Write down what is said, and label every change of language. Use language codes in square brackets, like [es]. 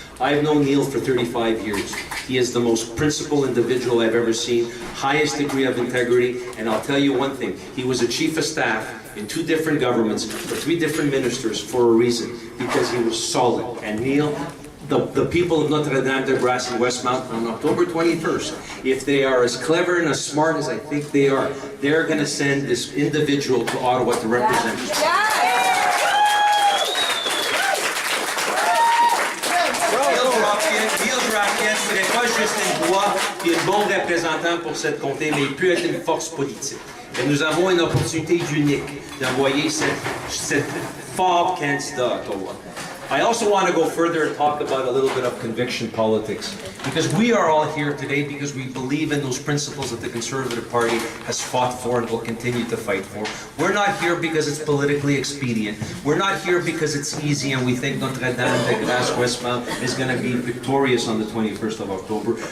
[en] I've known Neil for 35 years. He is the most principled individual I've ever seen, highest degree of integrity, and I'll tell you one thing, he was a chief of staff in 2 different governments for 3 different ministers for a reason, because he was solid. And Neil, the people of Notre-Dame-de-Grâce in Westmount on October 21st, if they are as clever and as smart as I think they are, they're going to send this individual to Ottawa to represent us. [fr] Neil Drabkin serait pas juste une voix et un bon représentant pour cette comté, mais il peut être une force politique. Et nous avons une opportunité unique d'envoyer cette fort candidat à Ottawa. [en] I also want to go further and talk about a little bit of conviction politics, because we are all here today because we believe in those principles that the Conservative Party has fought for and will continue to fight for. We're not here because it's politically expedient. We're not here because it's easy and we think Notre-Dame-de-Grâce Westmount is going to be victorious on the 21st of October.